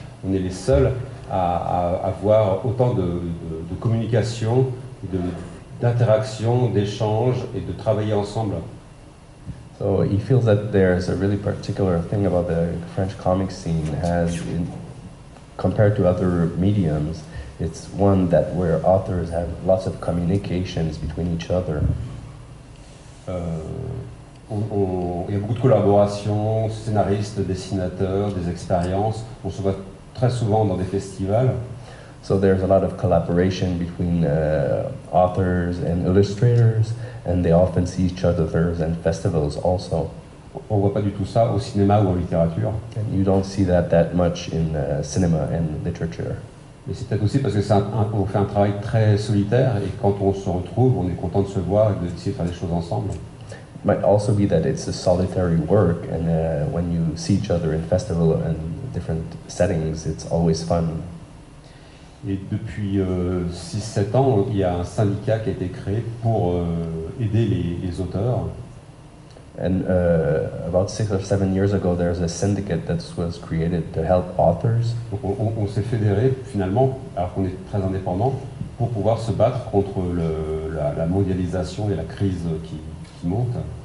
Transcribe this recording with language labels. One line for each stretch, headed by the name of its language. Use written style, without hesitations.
French: On est les seuls à avoir autant de communication, d'interaction, d'échange et de travailler ensemble.
English: So he feels that there's a really particular thing about the French comic scene compared to other mediums. It's one that where authors have lots of communications between each other.
French: Il y a beaucoup de collaborations, scénaristes, dessinateurs, des expériences. On se voit très souvent dans des festivals.
English: So there's a lot of collaboration between authors and illustrators, and they often see each other in festivals also.
French: On voit pas du tout ça au cinéma ou en littérature.
English: And you don't see that much in cinema and literature.
French: Mais c'est peut-être aussi parce que on fait un travail très solitaire et quand on se retrouve, on est content de se voir et d'essayer de faire des choses ensemble.
English: It might also be that it's a solitary work, and when you see each other in festival and different settings, it's always fun.
French: Et depuis 6-7 ans, il y a un syndicat qui a été créé pour aider les auteurs.
English: And about 6 or 7 years ago, there's a syndicate that was created to help authors.
French: Donc on s'est fédéré finalement, alors qu'on est très indépendant, pour pouvoir se battre contre la mondialisation et la crise qui monte.